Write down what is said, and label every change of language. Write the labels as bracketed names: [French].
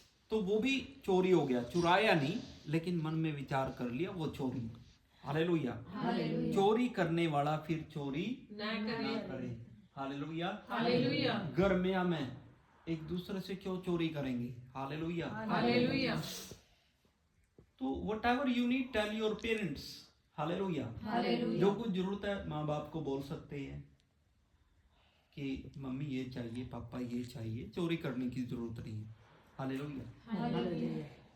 [Hindi] तो वो भी चोरी हो गया, चुराया नहीं लेकिन मन में विचार कर लिया, वो चोरी। हालेलुया। चोरी करने वाला फिर चोरी ना ना करे। करे। हालेलुया। हालेलुया। घर में हमें एक दूसरे से क्यों चोरी करेंगे? हालेलुया। हालेलुया। [English] तो whatever you need tell your parents. [Hindi] Hallelujah. जो कुछ जरूरत है माँ बाप को बोल सकते हैं कि मम्मी ये चाहिए, पापा ये चाहिए। चोरी करने की जरूरत नहीं है। हालेलुया।